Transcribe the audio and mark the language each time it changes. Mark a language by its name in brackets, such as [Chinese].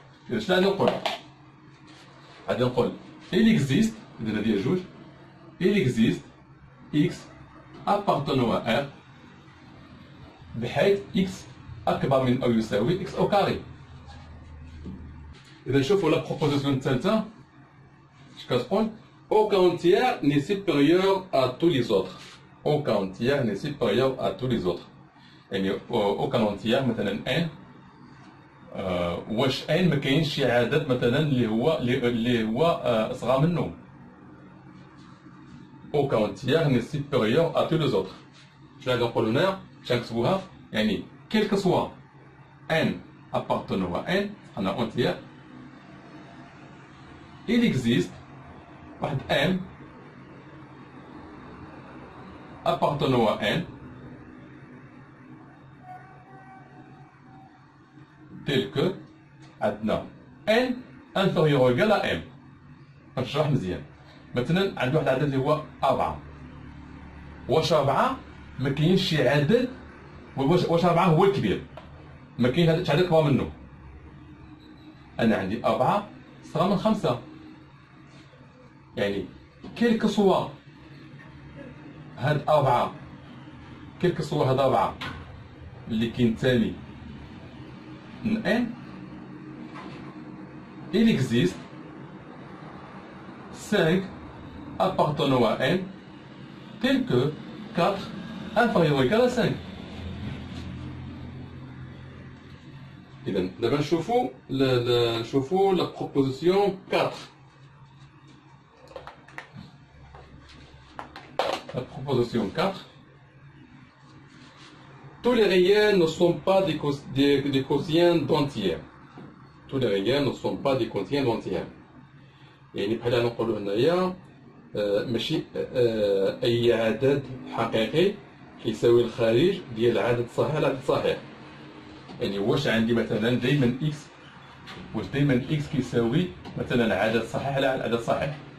[Arabic] إذا شنو غادي نقول؟ غادي نقول il existe إذا هذه جوج [French] il existe x appartenant à R [Arabic] بحيث x أكبر من أو يساوي x أو كاري. إذا نشوفوا لا بروبوزيسيون الثالثة اش كتقول؟ [French] aucun entier n'est supérieur à tous les autres. aucun entier n'est supérieur à tous les autres. [Arabic] يعني [French] aucun entier [Arabic] مثلا n واش n ما كاينش شي عدد مثلا اللي هو اصغر منه. [French] aucun entier n'est supérieur à tous les autres. [Arabic] شنو غادي نقولوا هنايا؟ باش نكتبوها يعني [French] quel que soit n appartenant à n un entier il existe واحد m appartenant à n tel que عندنا n inférieur ou égal à m. [Arabic] غنشرح مزيان. مثلا عندنا واحد العدد اللي هو 4. واش 4 ما كاينش شي عدد واش 4 هو الكبير ما كاين هذا عدد كبر منه. انا عندي 4 صغر من 5 يعني كيلك سوا هاد 4 كيلك سوا هاد 4 اللي كينتمي من n [French] il existe 5 appartenant à n tel que 4 inférieur ou égal à 5. [Arabic] إذا دابا نشوفوا la proposition 4. [French] La proposition 4. Tous les réels ne sont pas des quotients d'entiers. Tous les réels ne sont pas des quotients d'entiers. [Arabic] يعني بحال نقولوا هنايا ماشي أي عدد حقيقي كيساوي الخارج ديال العدد الصحيح العدد الصحيح. يعني واش عندي مثلا دائما اكس واش دائما اكس كيساوي مثلا عدد صحيح على عدد صحيح.